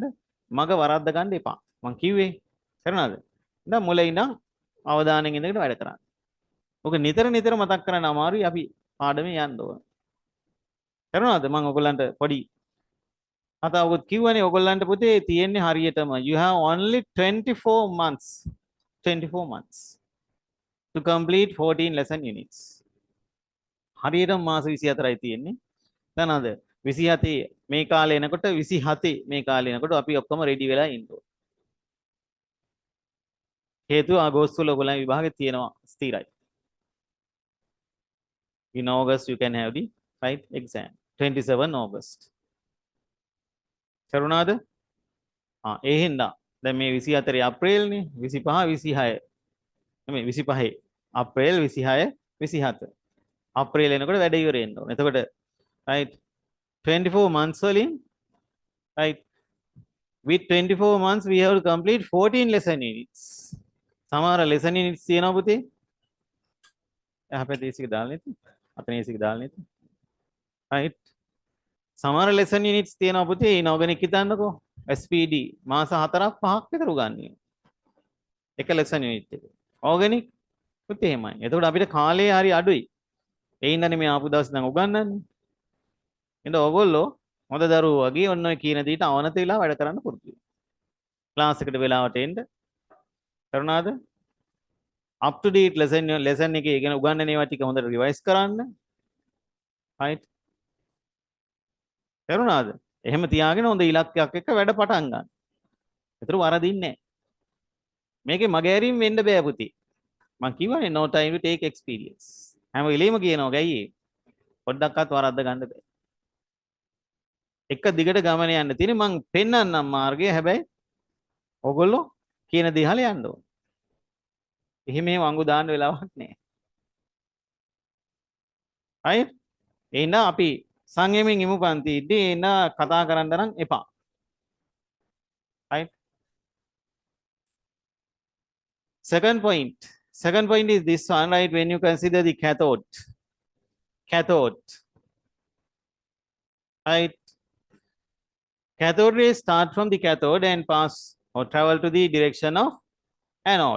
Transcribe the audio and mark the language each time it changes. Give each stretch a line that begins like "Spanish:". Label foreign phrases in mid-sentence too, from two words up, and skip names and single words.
Sinhala: මග වරද්ද ගන්න එපා. මං කිව්වේ. කරනවාද? එහෙනම් මුලින් ඉඳන් අවධානයෙන් ඉඳගෙන වැඩ කරන්න. ඔක නිතර මතක් කරන්න අමාරුයි අපි පාඩමේ යන්න ඕන. කරනවාද? මම ඔයගොල්ලන්ට පොඩි කතාවකුත් කිව්වනේ ඔයගොල්ලන්ට පුතේ තියෙන්නේ හරියටම
English: you have only 24 months to complete 14 lesson units.
Sinhala: හරියටම මාස 24යි තියෙන්නේ. දන්නවද? 27 මේ කාලේ එනකොට 27 මේ කාලේ එනකොට අපි ඔක්කොම රෙඩි වෙලා ඉන්න ඕන. හේතුව අගෝස්තු වල ඔයගොල්ලන් විභාගෙ තියෙනවා ස්ථිරයි.
English: In August you can have the right exam 27 August.
Sinhala: කරුණාද? ඒ හින්දා දැන් මේ 24 අප්‍රේල් නේ 25 26 නෙමෙයි 25 අප්‍රේල් 26 27 අප්‍රේල් එනකොට වැඩ ඉවර වෙන්න ඕන.
English: එතකොට right 24 months වලින් right with 24 months we have to complete 14 lesson units.
Sinhala: සමහර
English: lesson units
Sinhala: තියෙනවා පුතේ. එහා පැත්තේ AC එක දාලා නැති. අතන AC එක දාලා නැති. right සමහර
English: lesson units
Sinhala: තියෙනවා පුතේ inorganic හිතන්නකෝ. SPD මාස 4ක් 5ක් විතර උගන්වන්නේ. එක
English: lesson unit
Sinhala: එක. organic පුතේ එහෙමයි. එතකොට අපිට කාලය හරි අඩුයි. ඒ හින්දානේ මේ ආපු දවස් දැන් උගන්වන්නේ. එහෙනම් ඕගොල්ලෝ හොඳ දරුවෝ වගේ ඔන්න ඔය කියන දේට අවනත වෙලා වැඩ කරන්න පුරුදු වෙන්න. ක්ලාස් එකට වෙලාවට එන්න. කරුණාද?
English: up to date lesson
Sinhala: එකේ ඉගෙන උගන්වන ඒවා ටික හොඳට රිවයිස් කරන්න. right? කරුණාද? එහෙම තියාගෙන හොඳ ඉලක්කයක් එක්ක වැඩ පටන් ගන්න. ඒතර වරදින්නේ නැහැ. මේකේ මගේ ඇරීම් වෙන්න බෑ පුතේ. මං කියවනේ
English: no time to take experience.
Sinhala: හැම වෙලෙම කියනවා ගෑයි. පොඩ්ඩක්වත් වරද්ද ගන්න බෑ. එක දිගට ගමන යන්න තියෙන මං පෙන්වන්නම් මාර්ගය. හැබැයි ඔයගොල්ලෝ කියන දේ අහලා යන්න ඕන. එහෙම වංගු දාන්න වෙලාවක් නැහැ. right? එහෙනම් අපි සංයමයෙන් ඉමු පන්ති ඉදී එන කතා කරන්න නම් එපා. right?
English: Second point is this one, right? When you consider the cathode, right? Cathode rays start from the cathode and pass or travel to the direction of anode.